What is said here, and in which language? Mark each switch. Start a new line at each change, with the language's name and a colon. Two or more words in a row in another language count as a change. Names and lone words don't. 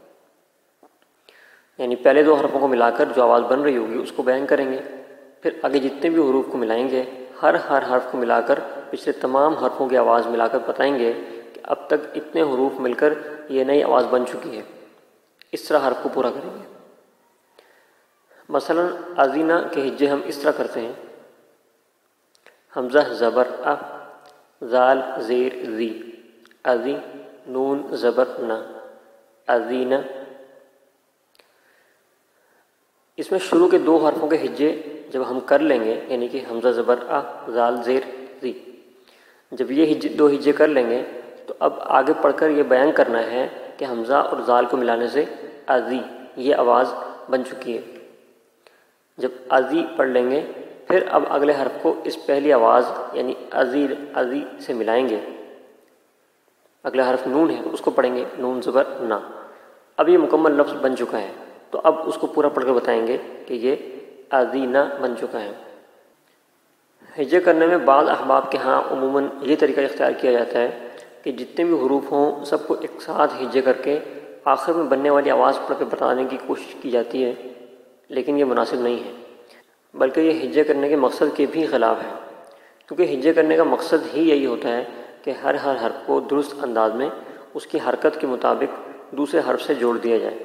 Urdu: یعنی پہلے 2 حرفوں کو ملا کر جو آواز بن رہی ہوگی اس کو بیان کریں گے، پھر آگے جتنے بھی حروف کو ملائیں گے ہر حرف کو ملا کر پچھلے تمام حرفوں کی آواز ملا کر بتائیں گے کہ اب تک اتنے حروف مل کر یہ نئی آواز بن چکی ہے۔ اس طرح حرف کو پورا کریں گے۔ مثلا ازینہ کے ہجے ہم اس طرح کرتے ہیں: حمزہ زبر ا، زال زیر زی، ازی، نون زبر نا، ازینہ۔ اس میں شروع کے 2 حرفوں کے ہجے جب ہم کر لیں گے، یعنی کہ حمزہ زبر ا، زال زیر زی، جب یہ 2 ہجے کر لیں گے تو اب آگے پڑھ کر یہ بیان کرنا ہے کہ حمزہ اور زال کو ملانے سے ازی یہ آواز بن چکی ہے۔ جب ازی پڑھ لیں گے پھر اب اگلے حرف کو اس پہلی آواز یعنی ازیر ازی سے ملائیں گے۔ اگلا حرف نون ہے تو اس کو پڑھیں گے نون زبر نا۔ اب یہ مکمل لفظ بن چکا ہے تو اب اس کو پورا پڑھ کر بتائیں گے کہ یہ ازینہ بن چکا ہے۔ ہجے کرنے میں بعض احباب کے ہاں عموماً یہ طریقہ اختیار کیا جاتا ہے کہ جتنے بھی حروف ہوں سب کو ایک ساتھ ہجے کر کے آخر میں بننے والی آواز پڑھ کے بتانے کی کوشش کی جاتی ہے، لیکن یہ مناسب نہیں ہے، بلکہ یہ ہجے کرنے کے مقصد کے بھی خلاف ہے، کیونکہ ہجے کرنے کا مقصد ہی یہی ہوتا ہے کہ ہر حرف کو درست انداز میں اس کی حرکت کے مطابق دوسرے حرف سے جوڑ دیا جائے۔